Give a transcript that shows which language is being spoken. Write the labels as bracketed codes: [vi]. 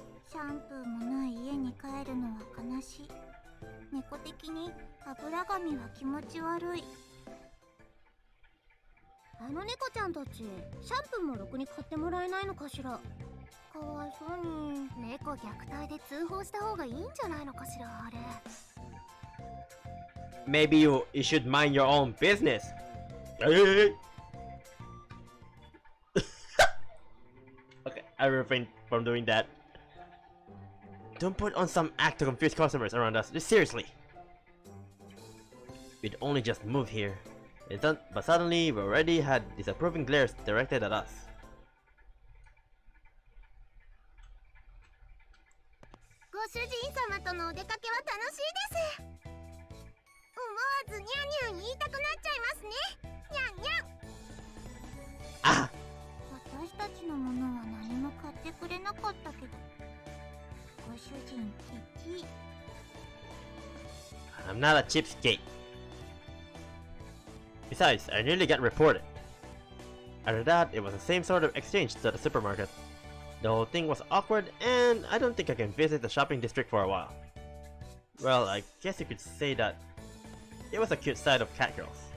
[ja] シャンプーもない家に帰るのは悲しい。猫的に油髪は気持ち悪い。あの猫ちゃんたち、シャンプーもろくに買ってもらえないのかしら。かわいそうに。猫虐待で通報した方がいいんじゃないのかしら、あれ。 [en] Maybe you should mind your own business. Okay, I refrain from doing that. Don't put on some act to confuse customers around us. Seriously. We'd only just moved here. But suddenly we already had disapproving glares directed at us. [ja] ご主人様とのお出かけは楽しいです。思わずニャンニャン言いたくなっちゃいますね。ニャンニャン。あ、私たちのものは何も買ってくれなかったけど、ご主人ケチ。 [en] I'm not a cheapskate. Besides, I nearly got reported. After that, it was the same sort of exchange to the supermarket. The whole thing was awkward, and I don't think I can visit the shopping district for a while. Well, I guess you could say that it was a cute side of cat girls.